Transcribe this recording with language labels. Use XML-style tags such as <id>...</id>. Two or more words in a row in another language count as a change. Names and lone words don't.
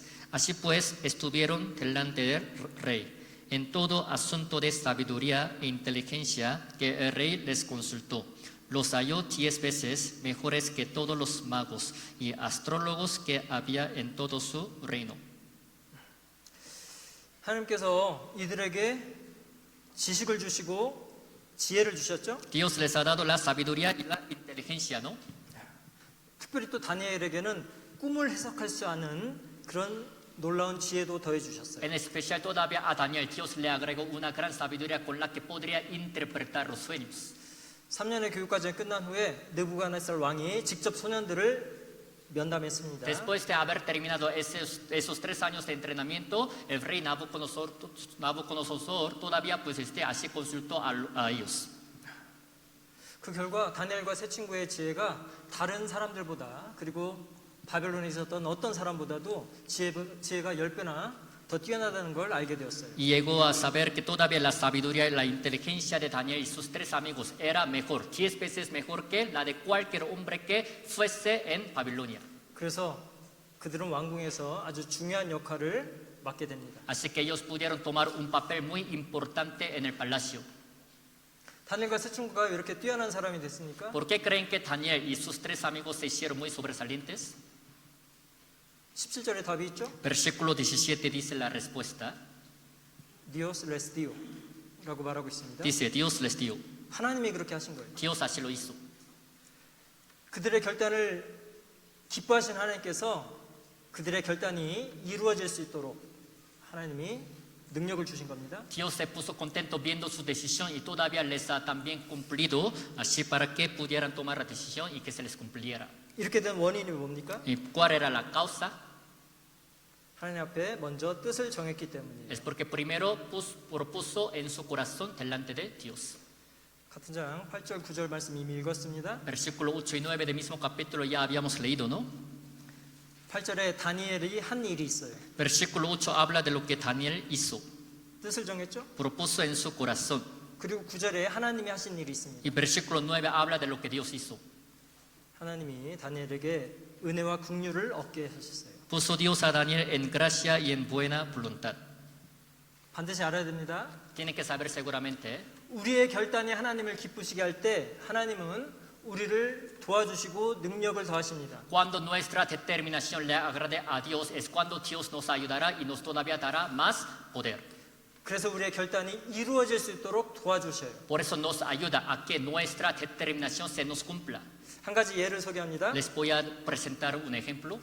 <es>Así pues estuvieron delante del rey en todo asunto de sabiduría e inteligencia que el rey les consultó. Los halló 10 veces mejores que todos los magos y astrólogos que había en todo su reino.</es> <ko>하나님께서 이들에게 지식을 주시고 지혜를 주셨죠.</ko> <es>Dios les ha dado la sabiduría y la inteligencia, ¿no?</es> <ko>특별히 또 다니엘에게는 꿈을 해석할 수 아는 그런 놀라운 지혜도 더해 주셨어요.</ko> <es>En especial todavía a Daniel, Dios le agregó una gran sabiduría con la que podría interpretar los sueños.</es> <ko>3년의 교육과정이 끝난 후에 느부갓네살 왕이 직접 소년들을 면담했습니다.</ko> <es>Después de haber terminado esos 3 años de entrenamiento, el rey Nabucodonosor todavía pues así consultó a ellos.</es> <ko>그 결과 다니엘과 세 친구의 지혜가 다른 사람들보다 그리고 바벨론에 있었던 어떤 사람보다도 지혜가 10배나 더 뛰어나다는 걸 알게 되었어요.</ko> <es>Y llegó a saber que todavía la sabiduría y la inteligencia de Daniel y sus 3 amigos era mejor, 10 veces mejor que la de cualquier hombre que fuese en Babilonia.</es> <ko>그래서 그들은 왕궁에서 아주 중요한 역할을 맡게 됩니다.</ko> <es>Así que ellos pudieron tomar un papel muy importante en el palacio.</es> <ko>다니엘과 세 친구가 왜 이렇게 뛰어난 사람이 됐습니까?</ko> <es>¿Por qué creen que Daniel y sus 3 amigos se hicieron muy sobresalientes?</es> <ko>17절에 답이 있죠?</ko> <es>Versículo 17 dice la respuesta. Dios les dio</es> <ko>라고 말하고 있습니다.</ko> <es>Dice, Dios les dio.</es> <ko>하나님이 그렇게 하신 거예요.</ko> <es>Dios así lo hizo.</es> <ko>그들의 결단을 기뻐하신 하나님께서 그들의 결단이 이루어질 수 있도록 하나님이 능력을 주신 겁니다.</ko> <es>Dios se puso contento viendo su decisión y todavía les ha también cumplido, así para que pudieran tomar la decisión y que se les cumpliera.</es> <ko>이렇게 된 원인이 뭡니까?</ko> <es>¿Y cuál era la causa?</es> <ko>하나님 앞에 먼저 뜻을 정했기 때문이에요.</ko> <es>Es porque primero propuso en su corazón delante de Dios.</es> <ko>같은 장 8절 9절 말씀 이미 읽었습니다.</ko> <es>Versículo 8 y 9 del mismo capítulo ya habíamos leído, ¿no?</es> <ko>8절에 다니엘이 한 일이 있어요.</ko> <es>Versículo 8 habla de lo que Daniel hizo.</es> <ko>뜻을 정했죠?</ko> <es>Propuso en su corazón.</es> <ko>그리고 9절에 하나님이 하신 일이 있습니다.</ko> <es>Y versículo 9 habla de lo que Dios hizo.</es> <ko>하나님이 다니엘에게 은혜와 긍휼을 얻게 하셨어요.</ko> <es>Puso Dios a Daniel en gracia y en buena voluntad.</es> <ko>반드시 알아야 됩니다.</ko> <es>Tiene que saber seguramente,</es> <ko>우리의 결단이 하나님을 기쁘시게 할 때 하나님은 우리를 도와주시고 능력을 더하십니다.</ko> <es>cuando nuestra determinación le agrade a Dios es cuando Dios nos ayudará y nos todavía dará más poder.</es> <ko>그래서 우리의 결단이 이루어질 수 있도록 도와주셔요.</ko> <es>Por eso nos ayuda a que nuestra determinación se nos cumpla.</es> <ko>한 가지 예를 소개합니다.</ko> <es>Les voy a presentar un ejemplo.</es>